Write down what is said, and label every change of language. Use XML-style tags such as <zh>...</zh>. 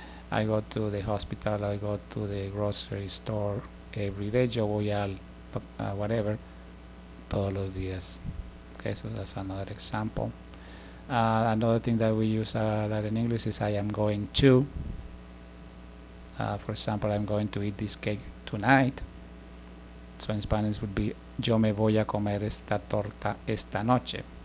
<en>I go to the hospital, I go to the grocery store every day.</en> <es>Yo voy al whatever, todos los días.</es> <en>Okay, so that's another example. Another thing that we use a lot in English is I am going to. For example, I'm going to eat this cake tonight. So in Spanish would be</en> <es>yo me voy a comer esta torta esta noche.</es>